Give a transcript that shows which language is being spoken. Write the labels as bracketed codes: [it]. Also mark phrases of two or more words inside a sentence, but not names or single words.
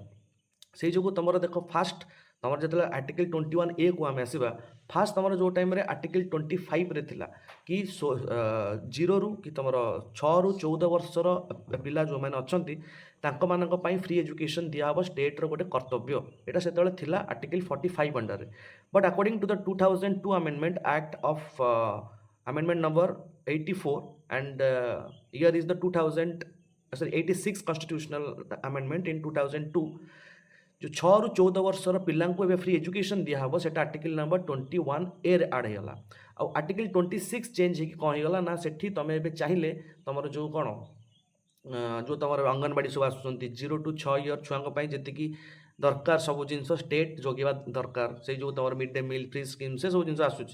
[or] ସେଇ ଯୋଗୁଁ ତୁମର ଦେଖ ଫାଷ୍ଟ ତୁମର ଯେତେବେଳେ ଆର୍ଟିକଲ 21A କୁ ଆମେ ଆସିବା, ଫାଷ୍ଟ ତୁମର ଯେଉଁ ଟାଇମ୍ରେ ଆର୍ଟିକଲ 25ରେ ଥିଲା କି 0ରୁ କି ତୁମର 6ରୁ 14 ବର୍ଷର ପିଲା ଯେଉଁମାନେ ଅଛନ୍ତି ତାଙ୍କମାନଙ୍କ ପାଇଁ [en] free education [or] ଦିଆହେବ ଷ୍ଟେଟ୍ର ଗୋଟେ କର୍ତ୍ତବ୍ୟ। ଏଇଟା ସେତେବେଳେ ଥିଲା ଆର୍ଟିକଲ 45 ଅଣ୍ଡରରେ। [en] But according to the 2002 amendment act of amendment number 84 and year is the 86 constitutional amendment in 2002, [or] जो 6ରୁ 14 ବର୍ଷର ପିଲାଙ୍କୁ ଏବେ [en] free education [or] ଦିଆହେବ ସେଟା ଆର୍ଟିକଲ ନମ୍ବର 21A ରେ ଆଡ଼୍ ହେଇଗଲା। ଆଉ ଆର୍ଟିକଲ 26 ଚେଞ୍ଜ ହେଇକି କ'ଣ ହେଇଗଲା ନା ସେଠି ତୁମେ ଏବେ ଚାହିଁଲେ ତୁମର ଯେଉଁ କ'ଣ ଯେଉଁ ତୁମର ଅଙ୍ଗନବାଡ଼ି ସବୁ ଆସୁଛନ୍ତି [en] 0 to 6 year [or] ଛୁଆଙ୍କ ପାଇଁ ଯେତିକି ଦରକାର ସବୁ ଜିନିଷ ଷ୍ଟେଟ୍ ଯୋଗାଇବା ଦରକାର, ସେଇ ଯେଉଁ ତୁମର [en] mid day meal free scheme [or] ସେସବୁ ଜିନିଷ ଆସୁଛି।